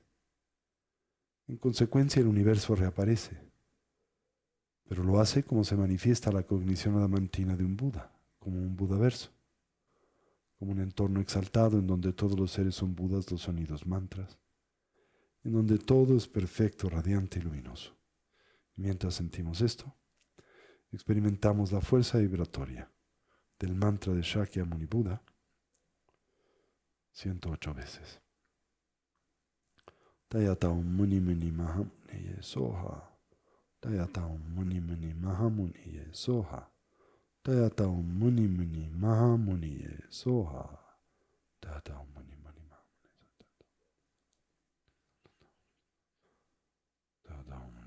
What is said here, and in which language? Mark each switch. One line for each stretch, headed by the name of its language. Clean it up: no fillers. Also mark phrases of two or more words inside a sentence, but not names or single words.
Spanish: En consecuencia, el universo reaparece, pero lo hace como se manifiesta la cognición adamantina de un Buda, como un Budaverso, como un entorno exaltado en donde todos los seres son Budas, los sonidos mantras, en donde todo es perfecto, radiante y luminoso. Y mientras sentimos esto, experimentamos la fuerza vibratoria del mantra de Shakyamuni Buda 108 veces.
Sanskrit: Tayataum Muni Muni Mahamuniye Soha. Tayataum Muni Muni Mahamuniye Soha. Tayataum Muni Muni Mahamuniye Soha. Tayataum Muni Muni Mahamuniye Soha.